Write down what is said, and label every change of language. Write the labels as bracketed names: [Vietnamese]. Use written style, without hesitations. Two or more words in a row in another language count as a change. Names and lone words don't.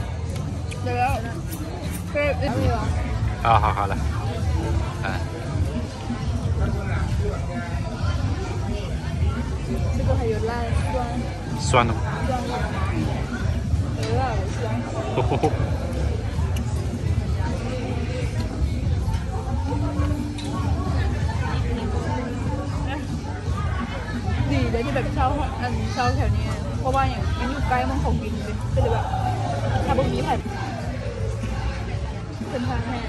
[Chinese] 有。可以了。好来。这个还有辣酸的吗？有辣有酸。 [Thai] ดีเลยที่แบบเช่าแถวนี้เพราะว่าอย่างมันอยู่ใกล้มันของกินเลยก็เลยแบบถ้าพวกนี้แบบเป็นทางแห่